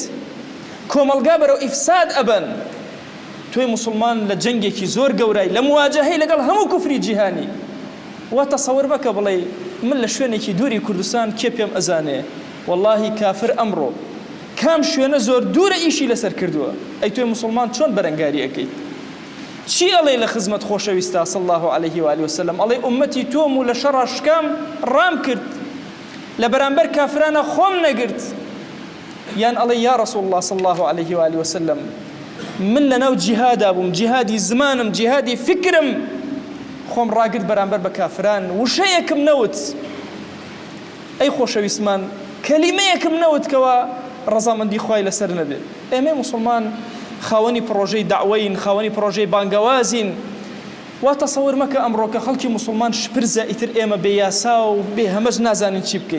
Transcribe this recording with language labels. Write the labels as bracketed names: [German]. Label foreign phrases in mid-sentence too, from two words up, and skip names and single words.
[Central Kurdish] کۆمەلگا بەرەو ئیفساد ئەبەن تۆی مسلمان لە جەنگێکی زۆر گەورەی لە مواجهەی لەگەڵ هەموو کوفری جیهانی وا تەسەوور بکە بڵێ من لە شوێنێکی دووری کوردستان کێ پێم ئەزانێ واللهی کافر ئەمڕۆ کام شوێنە زۆر دوورە ئیشی لەسەر کردووە ئەی تۆی مسلمان چۆن بەرەنگاری ئەەکەیت چی ئەڵێ لە خزمەت خۆشەویستە [Arabic] صلی الله عليه وآله وسلم [Central Kurdish] ئەڵێ ئومەتی تۆم و لە شەڕە شکام ڕام کرد لە بەرامبەر کافرانە خۆم نەگرت یان ئەڵێ [Arabic] یا رسول الله صلی الله عليه وآله وسلم [Central Kurdish] من لەناو جیهادا بووم جیهادی زمانم جیهادی فکرم خۆم ڕاگرت بەرامبەر بە کافران وشەیەکم نەوت ئەی خۆشەویستمان کەلیمەیەکم نەوت کەوە ڕەزامەندی خوای لەسەر نەبێت ئێمە مسلمان خاوەنی پڕۆژەی داعوەین خاوەنی پڕۆژەی بانگەوازین وا تەسەوور مەکە ئەمڕۆ کە خەڵکی مسلمان شپرزە ئیتر ئێمە بێ یاسا و بێ هەمەش نازانین چی بکەین